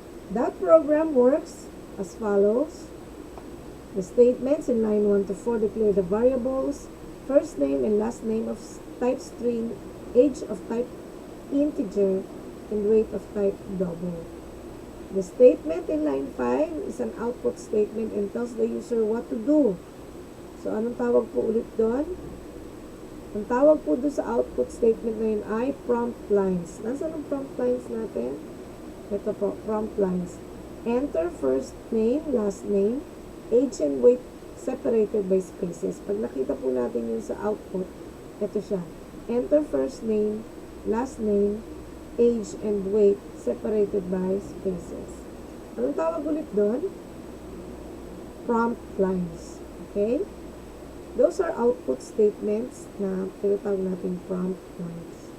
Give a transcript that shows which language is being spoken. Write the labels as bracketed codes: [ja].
[en] That program works as follows. The statements in line 1 to 4 declare the variables, first name and last name of type string, age of type integer, and weight of type double. The statement in line 5 is an output statement and tells the user what to do. [tl] So, anong tawag po ulit doon? Ang tawag po doon sa output statement na yun ay prompt lines. Nasaan ang prompt lines natin? Ito po, prompt lines. [en] Enter first name, last name, age and weight separated by spaces. [tl] Pag nakita po natin yun sa output, ito siya. [en] Enter first name, last name, age and weight separated by spaces. [tl] Anong tawag ulit doon? Prompt lines. Okay? [en] Those are output statements [tl] na tinatawag natin [en] prompt lines.